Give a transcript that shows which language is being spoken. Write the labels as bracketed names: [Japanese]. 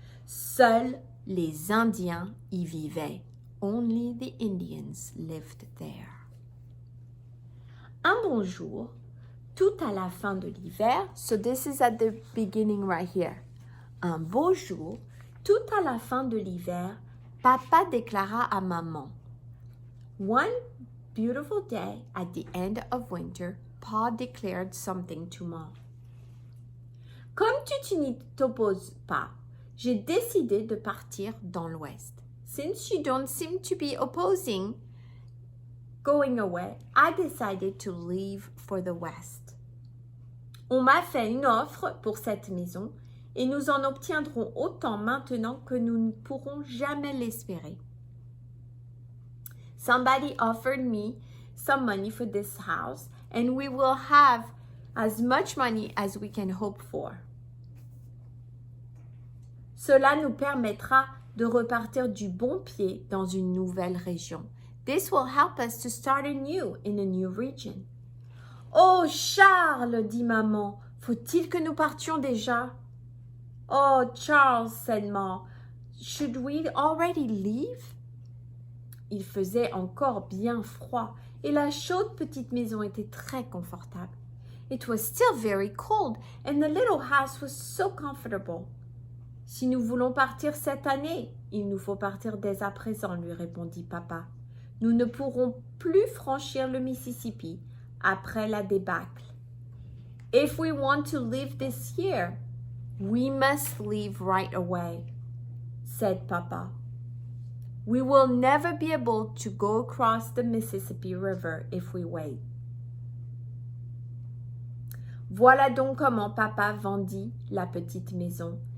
[French] Seuls les Indiens y vivaient. [English] Only the Indians lived there. [French] Un bon jour, tout à la fin de l'hiver, [English] so this is at the beginning right here. [French] Un beau jour, tout à la fin de l'hiver, papa déclara à maman. [English] One beautiful day at the end of winter, Pa declared something to Mom. [French] Comme tu n'y t'opposes pas, j'ai décidé de partir dans l'Ouest. [English] Since you don't seem to be opposing going away, I decided to leave for the West. [French] On m'a fait une offre pour cette maison et nous en obtiendrons autant maintenant que nous ne pourrons jamais l'espérer. [English] Somebody offered me some money for this house and we will have as much money as we can hope for. [French] Cela nous permettra de repartir du bon pied dans une nouvelle région. [English] This will help us to start anew in a new region. [French] Oh Charles, dit maman, faut-il que nous partions déjà? [English] Oh Charles, said Mom, should we already leave? [French] Il faisait encore bien froid et la chaude petite maison était très confortable. [English] It was still very cold and the little house was so comfortable. [French] Si nous voulons partir cette année, il nous faut partir dès à présent, lui répondit papa. Nous ne pourrons plus franchir le Mississippi après la débâcle. [English] If we want to leave this year, we must leave right away, said papa. We will never be able to go across the Mississippi River if we wait. [French] Voilà donc comment papa vendit la petite maison.